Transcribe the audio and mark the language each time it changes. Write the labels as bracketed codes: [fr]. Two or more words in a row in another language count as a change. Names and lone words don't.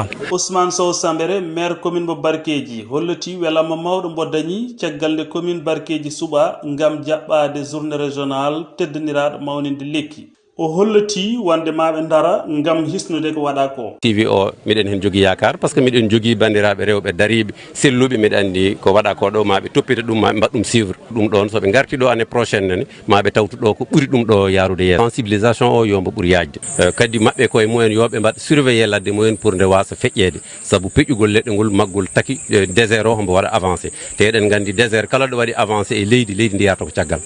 [ff] Ousmane Sow Sambere maire commune mo Barkeji holliti welama mawɗo mbo dañi caggal nde commune Barkeji suɓa ngam jaɓɓade journée régionale teddiniraɗo mawninde lekki. O holliti wonde maɓe dara ngam hisnude ko waɗa ko. TV o miɗen hen jogui yakar [fr] par ce que [ff] miɗen jogui bandiraɓe rewɓe dariɓe selluɓe mbiɗa andi ko waɗa ko ɗo maɓe toppita ɗum maɓe mbaɗ ɗum suivre ɗum ɗon soɓe garti ɗo [fr] année prochaine [ff] nene maɓe tawtu ɗo ko ɓuuri ɗum ɗo yarude yeeso. Sensibilisation o yombo ɓuuri yajde kadi maɓɓe koye mumen yoɓe mbaɗ surveiller ladde mumen pour nde wasa feƴƴede saabu peƴƴugol leɗɗe ngol maggol taki désert o hombo waɗa avancé te eɗen gandi désert kala ɗo waɗi avancé e leydi ndi yarata ko caggal.